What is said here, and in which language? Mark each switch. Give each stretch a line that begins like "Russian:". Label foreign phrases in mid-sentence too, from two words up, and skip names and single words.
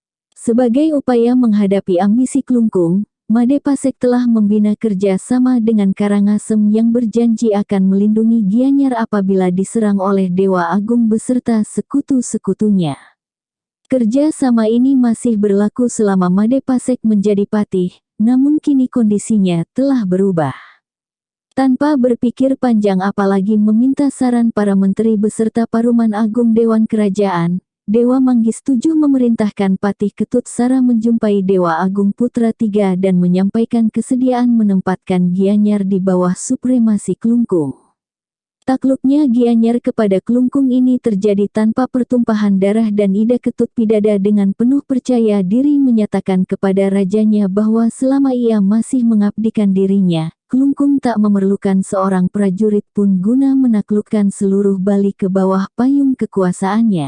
Indonesian: Sebagai upaya menghadapi ambisi Klungkung, Madepasek telah membina kerja sama dengan Karangasem yang berjanji akan melindungi Gianyar apabila diserang oleh Dewa Agung beserta sekutu-sekutunya. Kerja sama ini masih berlaku selama Madepasek menjadi patih, namun kini kondisinya telah berubah. Tanpa berpikir panjang apalagi meminta saran para menteri beserta Paruman Agung Dewan Kerajaan, Dewa Manggis VII memerintahkan Patih Ketut Sara menjumpai Dewa Agung Putra III dan menyampaikan kesediaan menempatkan Gianyar di bawah supremasi Klungkung. Takluknya Gianyar kepada Klungkung ini terjadi tanpa pertumpahan darah dan Ida Ketut Pidada dengan penuh percaya diri menyatakan kepada rajanya bahwa selama ia masih mengabdikan dirinya, Klungkung tak memerlukan seorang prajurit pun guna menaklukkan seluruh Bali ke bawah payung kekuasaannya.